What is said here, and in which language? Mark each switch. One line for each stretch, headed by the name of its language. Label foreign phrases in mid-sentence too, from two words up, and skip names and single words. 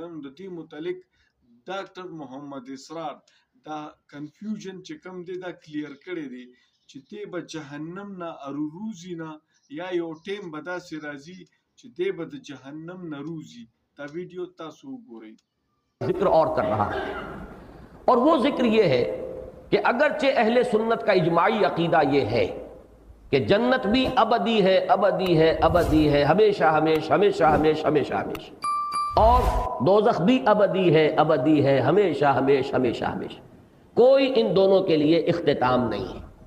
Pashto: نو د دې متعلق ډاکټر محمد اسرار دا کنفیوژن چې کم دی دا کلیر کړی دی چې دی به جهنم نه اروروزی نه، یا یو ټیم به داسې راځي چې دی به د جهنم نه روزي. دا ویډیو تاسو وګورئ.
Urdu: ذکر اور کر رہا ہے، اور وہ ذکر یہ ہے کہ اگرچہ اہل سنت کا اجماعی عقیدہ یہ ہے کہ جنت بھی ابدی ہے، ابدی ہے، ابدی ہے، ہمیشہ ہمیشہ ہمیشہ ہمیشہ ہمیشہ ہمیشہ، اور دوزخ بھی ابدی ہے، ابدی ہے، ہمیشہ ہمیشہ ہمیشہ ہمیشہ، کوئی ان دونوں کے لیے اختتام نہیں ہے.